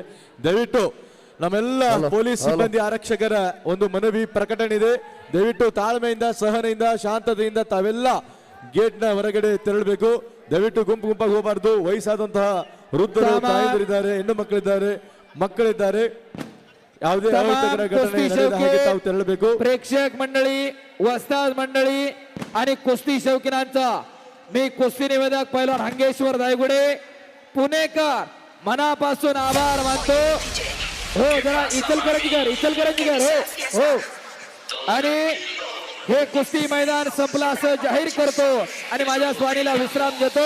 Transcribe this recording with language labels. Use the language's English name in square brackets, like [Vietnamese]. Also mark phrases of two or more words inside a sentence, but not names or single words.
[Kannada] ದಯವಿಟ್ಟು ನಮ್ಮೆಲ್ಲ ಪೊಲೀಸ್ ಸಿಬ್ಬಂದಿ ಆರಕ್ಷಕರ ಒಂದು ಮನವಿ ಪ್ರಕಟಣೆ ಇದೆ. ದಯವಿಟ್ಟು ತಾಳ್ಮೆಯಿಂದ, ಸಹನೆಯಿಂದ, ಶಾಂತತೆಯಿಂದ ತಾವೆಲ್ಲ ಗೇಟ್ನ ಹೊರಗಡೆ ತೆರಳಬೇಕು. ದಯವಿಟ್ಟು ಗುಂಪು ಗುಂಪಾಗಿ ಹೋಗಬಾರ್ದು. ವಯಸ್ಸಾದಂತಹ ವೃದ್ಧರು, ತಾಯಂದಿರಿದ್ದಾರೆ, ಹೆಣ್ಣು ಮಕ್ಕಳಿದ್ದಾರೆ, ಮಕ್ಕಳಿದ್ದಾರೆ. ಯಾವುದೇ ಅಹಿತಕರ ಘಟನೆ ನಡೆಯದ ಹಾಗೆ ತಾವು ತೆರಳಬೇಕು. [Marathi] प्रेक्षक मंडळी, वस्ताद मंडळी आणि कुस्ती शौकीनांचा मी कुस्ती निवेदक पैलवान हंगेश्वर दायगुडे पुणेकर मनापासून आभार मानतो. हो, जरा इचलकरंजीकर हो. आणि हे कुस्ती मैदान संपला असं जाहीर करतो आणि माझ्या स्वानीला विश्राम देतो.